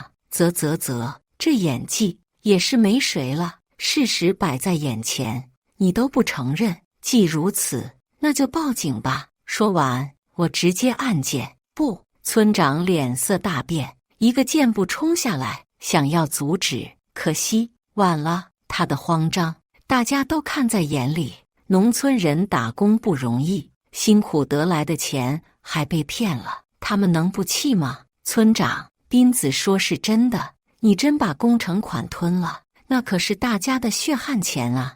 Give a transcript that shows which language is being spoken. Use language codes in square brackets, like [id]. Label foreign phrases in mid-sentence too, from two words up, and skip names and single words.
[zh] 這演技也是沒誰了。事實擺在眼前，你都不承認。既如此，那就報警吧。說完，我直接按鍵。不！村長臉色大變，一個箭步衝下來，想要阻止，可惜晚了。他的慌張，大家都看在眼裡。農村人打工不容易，辛苦得來的錢還被騙了，他們能不氣嗎？村長，斌子說是真的，你真把工程款吞了，那可是大家的血汗錢啊！